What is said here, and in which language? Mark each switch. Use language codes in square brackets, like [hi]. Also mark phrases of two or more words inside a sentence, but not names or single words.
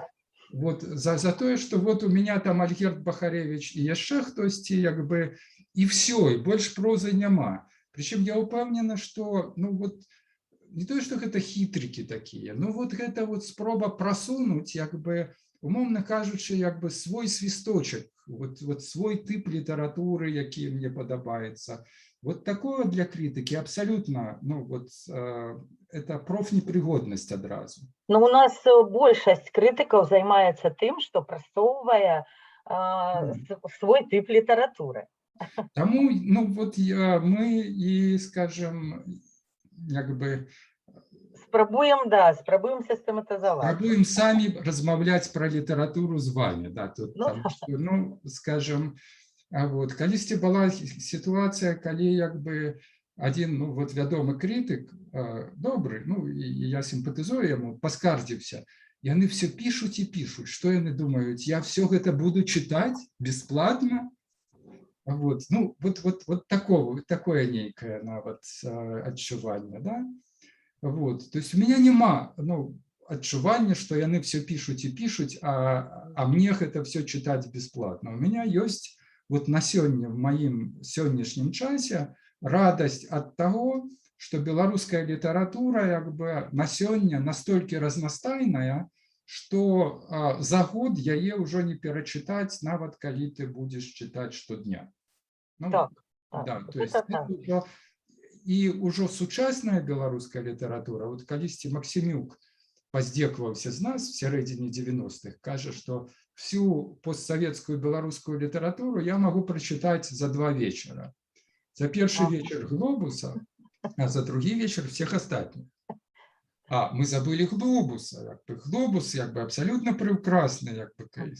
[be] Вот за тое, што вот [ru] у меня там [be] Альгерд Бахаревич і яшчэ хтосьці, як бы, і все, і больш прозы няма. Прычым я ўпэўнена, што, ну вот, не тое, што гэта хітрыкі такія, ну вот гэта вот спроба прасунуць, як бы, умоўна кажучы, як бы свой свісточак, вот свой тып літаратуры, які мне падабаецца. [ru] Вот такое для критики абсолютно, ну вот, это профнепригодность адразу. [be] Но у нас большасць крытыкаў займаецца тым, што прасоўвае свой тып літаратуры. Таму, ну вот мы и, скажем, як бы... Спрабуем сістэматызаваць. Спрабуем самі размаўляць пра літаратуру з вами, да, тут, там, што, ну, скажем... А вот калісьці была сітуацыя, калі як бы адзін, ну вот вядомы крытык, добры, ну і я сімпатызую яму, паскардзіўся. Яны все пішуць і пішуць, што яны думаюць, я все гэта буду чытаць бесплатно. Вот, ну вот такое нейкае нават адчуванне, да? Вот, то есть [ru] у меня [be] няма, ну, адчування, што яны все пішуць і пішуць, а мне гэта все чытаць бесплатно. [ru] У меня [be] ёсць вот на сёння, в маім сённяшнім часе, радасць ад таго, што беларуская літаратура як бы на сёння настолькі разнастайная, што за год яе ўжо не перачытаць, нават калі ты будзеш чытаць штодня. Ну, так, да, то есть і ўжо сучасная беларуская літаратура, вот калісьці Максімюк паздзекаваўся з нас в сярэдзіне 90-х, кажа, што [ru] всю постсоветскую белорусскую литературу я могу прочитать за 2 вечера. За первый вечер Глобуса, а за другой вечер всех остальных. А мы забыли Глобуса. Глобус как бы абсолютно прекрасный как бы кейс.